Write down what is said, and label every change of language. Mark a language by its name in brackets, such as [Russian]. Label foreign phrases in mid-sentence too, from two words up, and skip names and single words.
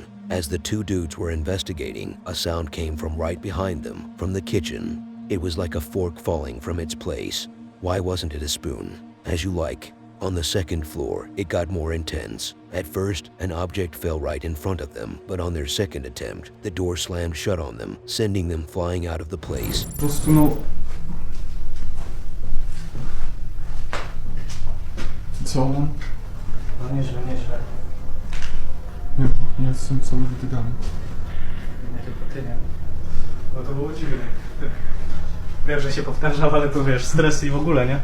[English] As the two dudes were investigating, a sound came from right behind them, from the kitchen. It was like a fork falling from its place. Why wasn't it a spoon? As you like. On the second floor, it got more intense. At first, an object fell right in front of them, but on their second attempt, the door slammed shut on them, sending them flying out of the place. [Russian] Просто, ну... [Polish] Co on? No nieźle, nieźle. Nie jestem cały wydygany. Nie tylko ty nie. No to było dziwne. Wiem, że się powtarzam, ale to wiesz, stres i w ogóle, nie?